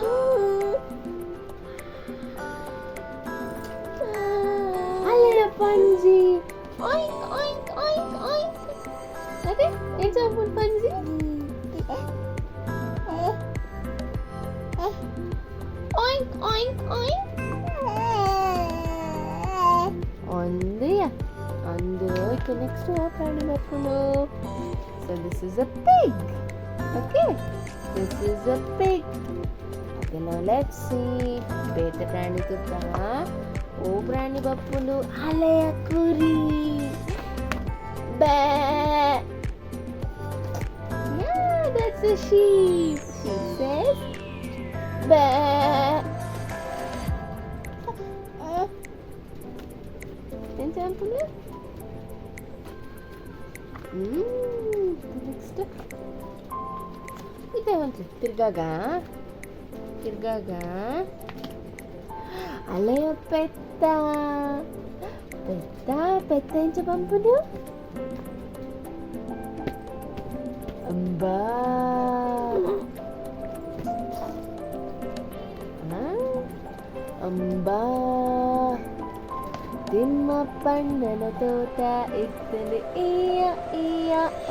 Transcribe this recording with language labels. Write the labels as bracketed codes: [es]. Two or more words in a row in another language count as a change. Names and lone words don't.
[tcy] ಅಲೆಯ ಪಂಜಿ ಅದೇ ಎಕ್ಸಾಂಪಲ್ ಪಂಜಿ. [en] Okay, next [tcy] ಪ್ರಾಣಿ ಬರ್ಕೊಂಡು. [en] So this is a pig. Okay, this is a pig. Okay, now let's see. [tcy] ಬೇತೆ ಪ್ರಾಣಿ ತುಕ್ಕ. ಓ ಪ್ರಾಣಿ ಬಪ್ಪುಂಡು ಹಳೆಯ ಕುರಿ. [en] Bah. Yeah, that's a sheep. She says bah. Example. Next. [tcy] Ite ಒಂದು ತಿರ್ಗಾಗ ಅಲೆಯ ಪೆತ್ತ ಎಂಚ ಪಂಪುಡು ಅಂಬಾ. ಅಂಬಾ ತಿಮ್ಮಪ್ಪಣ್ಣನ ತೋಟ ಇತ್ತಲು ಈಯ ಓ.